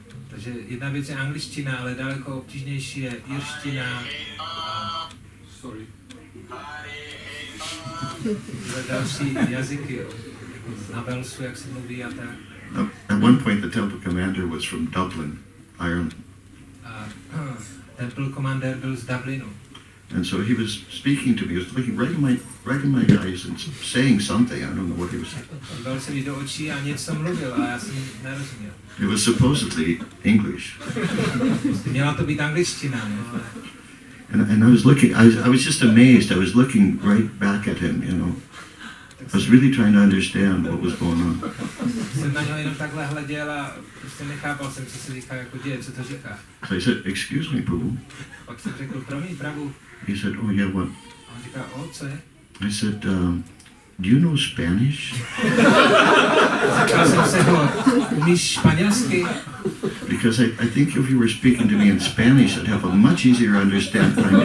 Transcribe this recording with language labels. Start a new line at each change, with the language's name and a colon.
Czech: Takže jedna věc je angličtina, ale daleko obtížnější je irština.
English: Sorry.
Czech: Další jazyky, jako na Walesu, jak se mluví a tak.
English: At one point, the temple commander was from Dublin, Ireland.
Czech: Temple commander byl z Dublinu.
English: And so he was speaking to me. He was looking right in my eyes and saying something. I don't know what he was saying.
Czech: Díval se mi do očí a něco mluvil a já jsem nerozuměl.
English: It was supposedly English.
Czech: Měla to být angličtina, no, ale...
English: And I was looking. I was just amazed. I was looking right back at him. I was really trying to understand what was going on.
Czech: Jsem na něho jenom takhle hleděl a prostě nechápal jsem, co se říká, jako děje, co to říká.
English: So I said, "Excuse me, Prabhu."
Czech: Pak jsem řekl, promiň, Prabhu.
English: He said, "Oh yeah, what?"
Czech: A on říká, co je?
English: I said, "Do you know Spanish?"
Czech: Říkal jsem se ho, umíš španělsky?
English: Because I think if you were speaking to me in Spanish, I'd have a much easier understand.